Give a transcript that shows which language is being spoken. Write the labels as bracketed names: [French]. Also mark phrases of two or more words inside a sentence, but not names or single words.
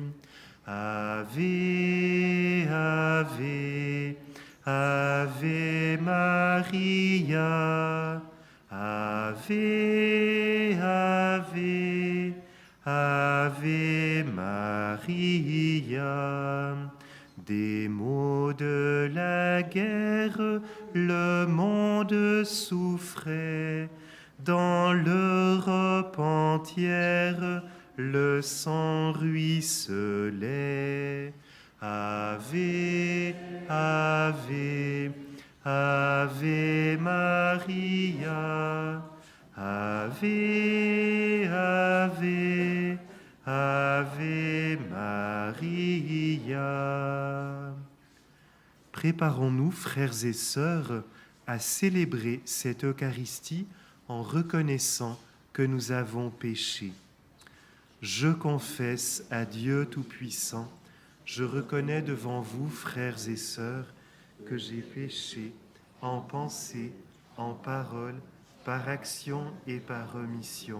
[Latin] Ave, Ave, Ave Maria, Ave, Ave, Ave Maria. [French] Des maux de la guerre, le monde souffrait. Dans l'Europe entière, le sang ruisselait. [Latin] Ave, Ave, Ave Maria, Ave, Ave, Ave Maria. [French] Préparons-nous, frères et sœurs, à célébrer cette Eucharistie en reconnaissant que nous avons péché. Je confesse à Dieu Tout-Puissant, je reconnais devant vous, frères et sœurs, que j'ai péché en pensée, en parole, par action et par omission.